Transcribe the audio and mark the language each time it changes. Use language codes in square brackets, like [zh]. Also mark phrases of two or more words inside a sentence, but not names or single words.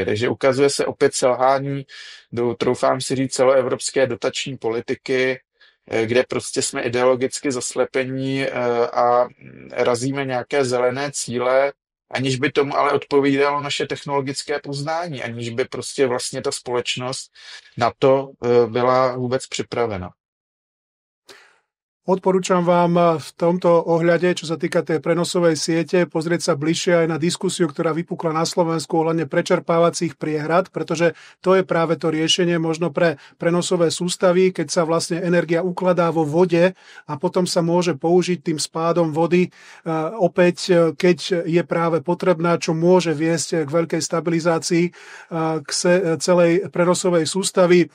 [cs] Takže ukazuje se opět selhání, troufám si říct, celoevropské dotační politiky, kde prostě jsme ideologicky zaslepení a razíme nějaké zelené cíle, aniž by tomu ale odpovídalo naše technologické poznání, aniž by prostě vlastně ta společnost na to byla vůbec připravena. [sk] Odporúčam vám v tomto ohľade, čo sa týka tej prenosovej siete, pozrieť sa bližšie aj na diskusiu, ktorá vypukla na Slovensku ohľadne prečerpávacích priehrad, pretože to je práve to riešenie možno pre prenosové sústavy, keď sa vlastne energia ukladá vo vode a potom sa môže použiť tým spádom vody opäť, keď je práve potrebná, čo môže viesť k veľkej stabilizácii k celej prenosovej sústavy.